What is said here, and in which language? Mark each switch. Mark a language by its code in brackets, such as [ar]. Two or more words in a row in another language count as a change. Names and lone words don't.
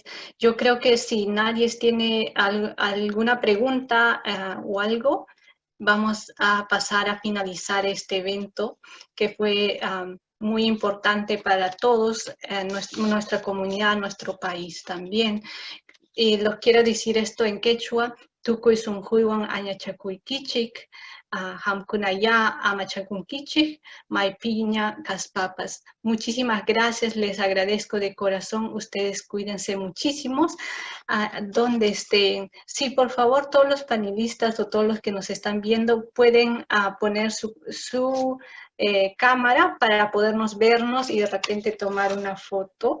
[es] Yo creo que si nadie tiene alguna pregunta o algo, vamos a pasar a finalizar este evento que fue muy importante para todos, nuestra comunidad, nuestro país también. Y lo quiero decir esto en quechua: [qu] tukuy sunjuywan añachakuykichik, hamkunaya amachakunkichik, maypiña kaspapas. [es] Muchísimas gracias, les agradezco de corazón. Ustedes cuídense muchísimos donde estén. Sí, por favor, todos los panelistas o todos los que nos están viendo pueden poner su cámara para podernos vernos y de repente tomar una foto.